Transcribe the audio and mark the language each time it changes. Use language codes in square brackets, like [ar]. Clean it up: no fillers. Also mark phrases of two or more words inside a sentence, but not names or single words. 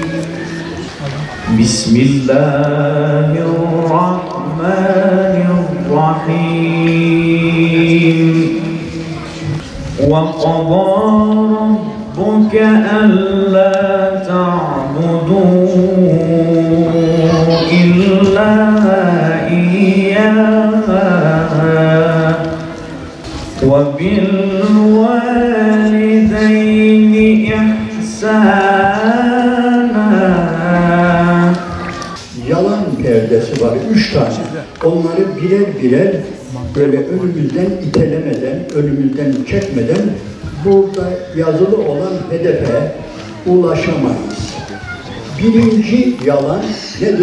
[ar] Bismillahirrahmanirrahim. وقضى ربك ألا تعبدوا إلا وَبِالْوَالِدَيْنِ إِحْسَانًا. [tr] Yalan perdesi var, 3 tane. Onları birer birer böyle önümüzden itelemeden, önümüzden çekmeden burada yazılı olan hedefe ulaşamayız. Birinci yalan nedir?